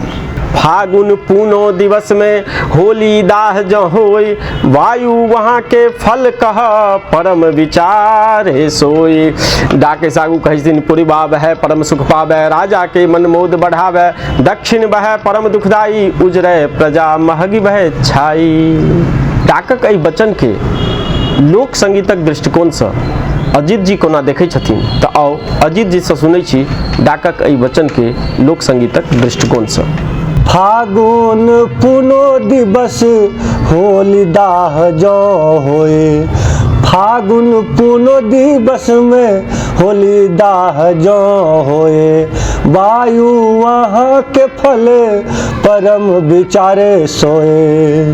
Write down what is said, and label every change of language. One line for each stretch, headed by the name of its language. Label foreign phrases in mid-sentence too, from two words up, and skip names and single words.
Maithili: फागुन पूनो दिवस में होली दाह जँ होय, वायु वहाँ के फल कह परम विचार सोई। डाके सागू कहे छथिन, पुरिबा बहै परम सुख पाबै, राजा के मन मोद बढ़ावै। दक्षिण बहै परम दुखदाई, उजरै प्रजा महगी भय छाई। डाकक एहि वचन के लोक संगीतक दृष्टिकोण से अजीत जी कोना देखै छथिन, तऽ आओ अजीत जी से सुनै छी डाकक एहि वचन के लोक संगीतक दृष्टिकोण से। फागुन पूनो दिवस होली दाह जौ होए, फागुन पूनो दिवस में होली दाह जौ होए। वायु वहाँ के फल परम विचारे सोए।